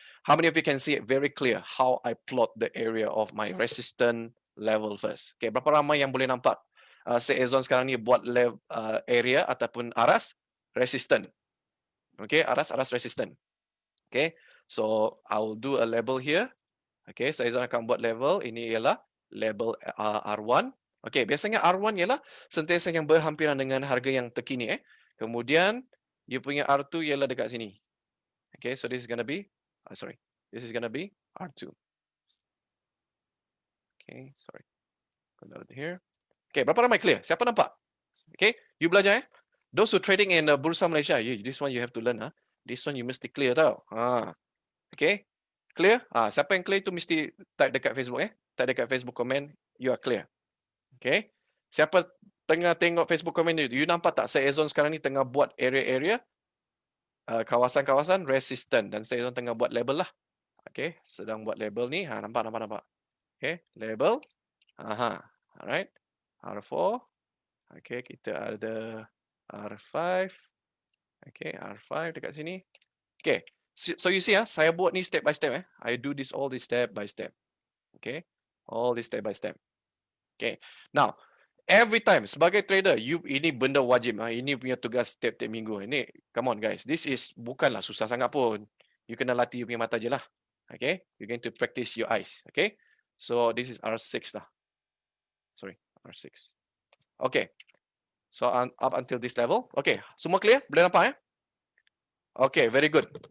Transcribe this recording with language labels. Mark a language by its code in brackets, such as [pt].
[en] How many of you can see it very clear how I plot the area of my resistance level first? [ms] Okay, berapa ramai yang boleh nampak Ezone sekarang ni buat level area ataupun Aras resistant. [en] Okay, Aras resistant. Okay, so I'll do a level here. [ms] Okay, so Ezone akan buat level. Ini ialah level R1. Okay, biasanya R1 ialah sentiasa yang berhampiran dengan harga yang terkini. Kemudian, you punya R2 ialah dekat sini. [en] Okay, so this is going to be, this is going to be R2. Okay, sorry. Go down here. Okay, [ms] berapa ramai clear? Siapa nampak? [en] Okay, [ms] you belajar [en] Those who trading in Bursa Malaysia, this one you have to learn. This one you [ms] mesti clear tau. [en] Okay, clear? [ms] Siapa yang clear tu mesti type dekat Facebook Type dekat Facebook comment, [en] you are clear. [ms] Okay, siapa tengah tengok Facebook comment you nampak tak saya Ezone sekarang ni tengah buat area-area kawasan-kawasan resistant dan saya Ezone tengah buat label lah. Okay, sedang buat label ni. Nampak. Okay, label. [en] Alright. R4. Okay, kita ada R5. Okay, [ms] R5 dekat sini. [en] Okay, so you see saya buat ni step by step I do this all this step by step. Okay, all this step by step. [ms] Okay, [en] now every time [ms] sebagai trader, ini benda wajib ini punya tugas setiap minggu. Ini, [en] come on guys, this is [ms] bukanlah susah sangat pun. You kena latih you punya mata je lah. [en] Okay, you're going to practice your eyes. Okay, so this is R6 lah. Sorry, R6. Okay. So up until this level. Okay, [ms] semua clear? Boleh nampak [en] Okay, very good.